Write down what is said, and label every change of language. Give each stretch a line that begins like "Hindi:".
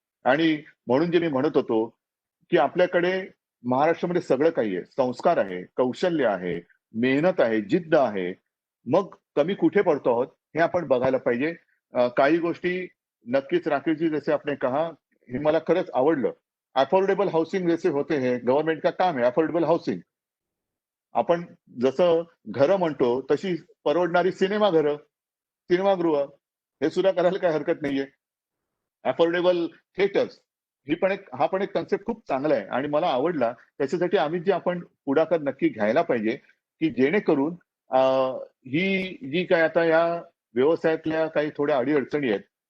Marathi: आणि म्हणून जे मी म्हणत होतो, की आपल्याकडे महाराष्ट्रामध्ये सगळं काही आहे. संस्कार आहे, कौशल्य आहे, मेहनत आहे, जिद्द आहे. मग कमी कुठे पडतो आहोत हे आपण बघायला पाहिजे. काही गोष्टी नक्कीच राकेशजी, जसे
Hindi: आपने कहा,
Marathi: हे मला खरंच आवडलं.
Hindi: अफोर्डेबल हाउसिंग जैसे होते हैं, गव्हर्नमेंट का काम है अफोर्डेबल हाउसिंग.
Marathi: आपण जसं घरं म्हणतो, तशी परवडणारी सिनेमागृह हे सुद्धा करायला काही हरकत नाहीये. अफोर्डेबल थिएटर्स, हा पण एक कन्सेप्ट खूप चांगला आहे आणि मला आवडला. त्याच्यासाठी आम्ही जे आपण पुढाकार नक्की घ्यायला पाहिजे, की जेणेकरून ही जी काय आता या व्यवसायातल्या काही थोड्या अडी-अडचणी आहेत.